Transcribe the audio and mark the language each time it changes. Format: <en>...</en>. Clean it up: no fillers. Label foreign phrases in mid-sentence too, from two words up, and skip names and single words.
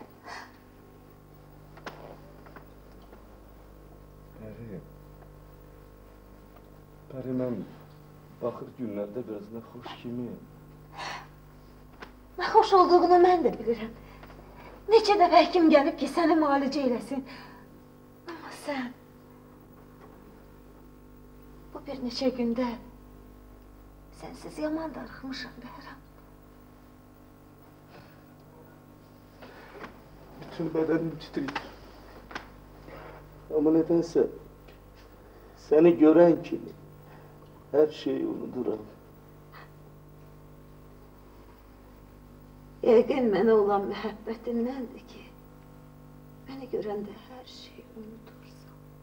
<az>Pəri, mən baxır günlərdə biraz nə xoş kimiyim. Nə xoş olduğunu mən də bilirəm. Neçə dəfə həkim gəlib ki, səni müalicə eləsin. Amma sən... Bu bir neçə gündə... Sənsiz yaman darıxmışam Behram. Bütün bedenim titriyir.</az> <tr>Ama nedense seni gören</tr> <az>kimi her şeyi unuturam. Yəqin mənə olan məhəbbətindendir ki, beni görəndə hər şeyi unutursan.</az>